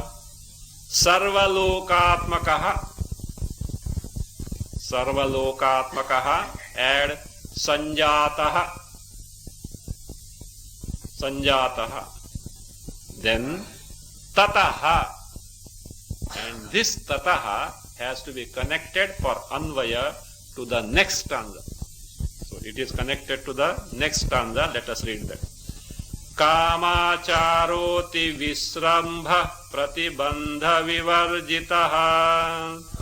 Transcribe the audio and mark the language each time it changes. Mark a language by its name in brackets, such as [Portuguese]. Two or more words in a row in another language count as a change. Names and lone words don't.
[Sanskrit] Sarvalokatmakaha. Sarvalokatmakaha, add sanjataha. Sanjataha. Then tataha. [English] And this tataha has to be connected for anvaya to the next stanza. So it is connected to the next stanza. Let us read that. [Sanskrit] Kamacharoti visrambha pratibandha vivarjitaha.